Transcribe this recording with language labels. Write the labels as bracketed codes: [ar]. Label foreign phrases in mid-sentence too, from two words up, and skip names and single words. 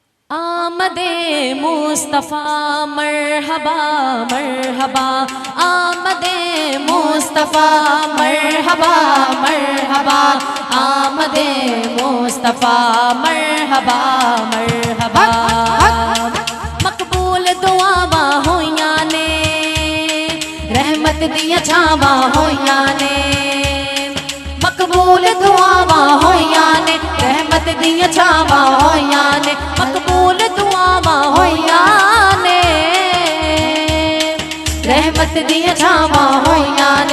[ur] آمدِ مصطفیٰ مرحبا مرحبا، آمدِ مصطفیٰ مرحبا مرحبا، آمدِ مصطفیٰ مرحبا مرحبا. [pa] مقبول دعاواں ہوئیاں نے، رحمت دیاں چھاواں ہوئیاں نے. مقبول دعاواں ہوئیاں نے، رحمت دیاں چھاواں ہوئیاں نے. مقبول دعاواں ہوئیاں نے، رحمت دیاں چھاواں ہوئیاں نے.